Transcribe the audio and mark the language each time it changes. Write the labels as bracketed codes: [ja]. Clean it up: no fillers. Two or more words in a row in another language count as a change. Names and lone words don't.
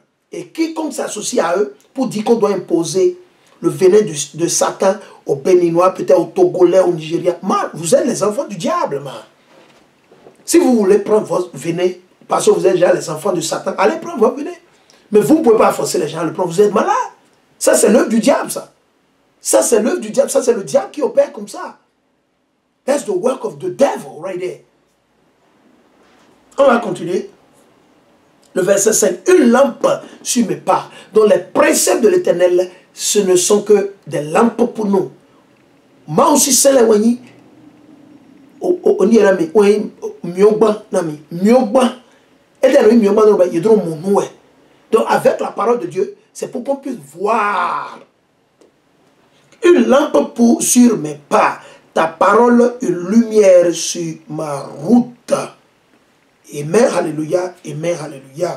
[fr] Et quiconque s'associe à eux pour dire qu'on doit imposer le venin de Satan aux Béninois, peut-être aux Togolais, aux Nigériens. Man, vous êtes les enfants du diable, man. Si vous voulez prendre votre venin, parce que vous êtes déjà les enfants de Satan, allez prendre votre venin. Mais vous ne pouvez pas forcer les gens à le prendre. Vous êtes malade. Ça, c'est l'œuvre du diable, ça. Ça, c'est l'œuvre du diable. Ça, c'est le diable qui opère comme ça. [en] That's the work of the devil right there. [fr] On va continuer. Le verset 5. Une lampe sur mes pas, dont les préceptes de l'Éternel, ce ne sont que des lampes pour nous. Moi aussi, c'est la wani. On y est là, mais [fon] miogba, nami, miogba. [fr] Et là, miogba, il y a mon noué. Donc, avec la parole de Dieu, c'est pour qu'on puisse voir. Une lampe sur mes pas, ta parole, une lumière sur ma route. Amen, alléluia, amen, alléluia.